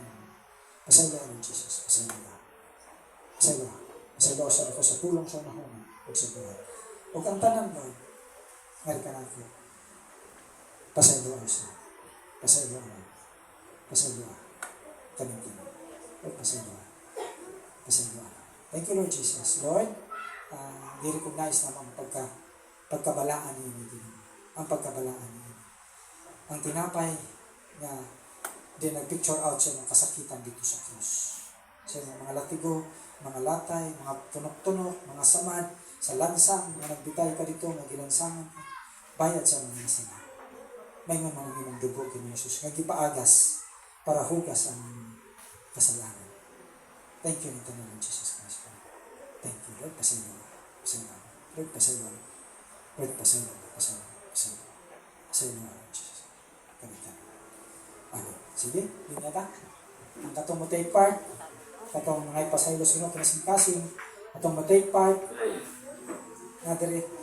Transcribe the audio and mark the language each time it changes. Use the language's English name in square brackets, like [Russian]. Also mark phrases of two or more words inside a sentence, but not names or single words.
[Cebuano] Pasaylo ako, Jesus. Pasaylo ako. Pasaylo ako. Pasaylo ako sa pulong sa mahuna. O sa buhay. O ang tanan, Lord, ngari ka na ako. Pasaylo ako siya. Pasaylo ako. Pasaylo ako. Kaming-kaming. O pasaylo ako. Pasaylo ako. [English] Thank you, [Cebuano] Lord Jesus. Lord, i-recognize naman ang pagkabalaan niyo. Ang pagkabalaan niyo. Ang tinapay na din nag-picture out sa mga kasakitan dito sa krus. Sa mga latigo, mga latay, mga tunok-tunok, mga samad, sa lansang, mga nagbitay ka dito, nagilansangan ka. Bayad sa mga nasama. May nga mga minang dugo kini Jesus. Nagipaagas para hugas ang kasalanan. [English] Thank you [Filipino] nito naman, [English] Jesus Christ. Thank you, Lord. [Cebuano] Pasaylo. Pasaylo. Lord, pasaylo. Lord, pasaylo. Pasaylo. Pasaylo. Pasaylo, Jesus. Kamitan. Amen. Sige, yun na ta. Ang katong mo [English] take part, [Cebuano] katong mga ipasaylo sino, kinasing-kasing, katong mo [English] take part, [Cebuano] nadiri.